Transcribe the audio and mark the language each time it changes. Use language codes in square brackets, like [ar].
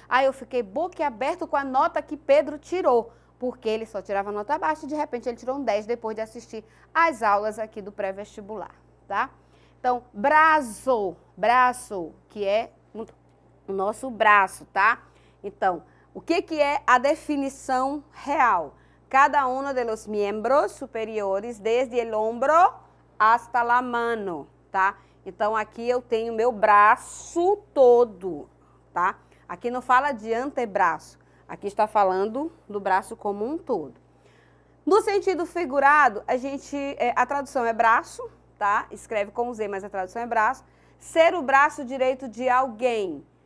[pt] Eu fiquei boquiaberto com a nota que Pedro tirou, porque ele só tirava nota baixa e de repente ele tirou um 10 depois de assistir às aulas aqui do pré-vestibular, tá? Então, braço, que é o nosso braço, tá? Então, o que é a definição real? [es] Cada uno de los miembros superiores, desde el hombro hasta la mano, tá? [pt] Então, aqui eu tenho meu braço todo, tá? Aqui não fala de antebraço, aqui está falando do braço como um todo. No sentido figurado, a tradução é braço, tá? Escreve com Z, mas a tradução é braço. Ser o braço direito de alguém.